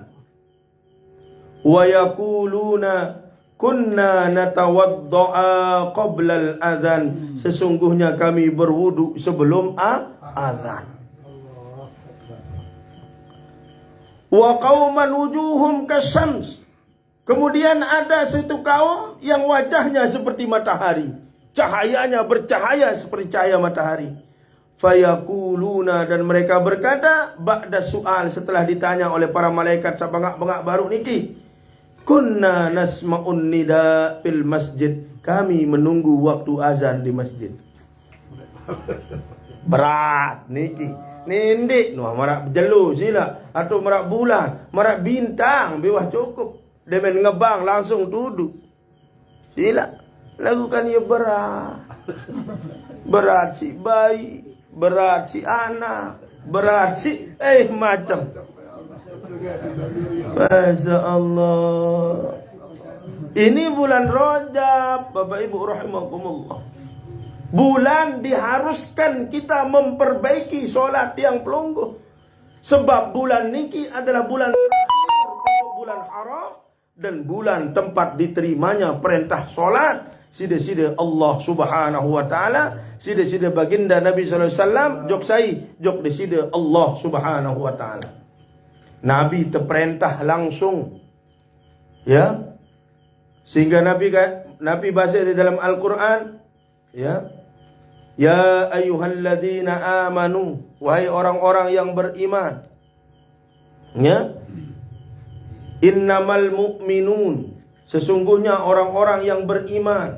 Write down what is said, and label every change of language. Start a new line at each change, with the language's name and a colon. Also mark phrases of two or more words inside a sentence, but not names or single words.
Arabic: ويقولون كنا نتوضأ قبل الأذان,
Indonesian: sesungguhnya kami berwudu sebelum azan.
Arabic: وقوما وجوههم كالشمس,
Indonesian: kemudian ada satu kaum yang wajahnya seperti matahari, cahayanya bercahaya seperti cahaya matahari. Fayaquluna, dan mereka berkata,
Arabic: بعد السؤال,
Indonesian: setelah ditanya oleh para malaikat
Sasak: sabangak-bangak baru niki,
Arabic: كنا نسمع النداء في المسجد,
Indonesian: kami menunggu waktu azan di masjid.
Sasak: Berat niki. Nindik noh marak jelu sila atau marak bulan, marak bintang bawah cukup. Demen ngebang langsung duduk. Sila lakukan ya berat. Berat si bayi, berat si anak, berat si macam.
Arabic: ما شاء الله.
Indonesian: Ini bulan Rajab, Bapak Ibu rahimakumullah. Bulan diharuskan kita memperbaiki solat yang pelungguh. Sebab bulan niki adalah bulan terakhir untuk bulan haram dan bulan tempat diterimanya perintah solat.
Sasak: Sida-sida Allah
Arabic: سبحانه وتعالى,
Sasak: sida-sida baginda Nabi
Arabic: صلى الله عليه وسلم,
Sasak: jok sai, jok disida Allah
Arabic: سبحانه وتعالى.
Indonesian: Nabi terperintah langsung. Ya. Sehingga Nabi bahasa di dalam Al-Quran, ya.
Arabic: يا أيها الذين آمنوا,
Indonesian: wahai orang-orang yang beriman. Ya.
Arabic: إنما المؤمنون,
Indonesian: sesungguhnya orang-orang yang beriman.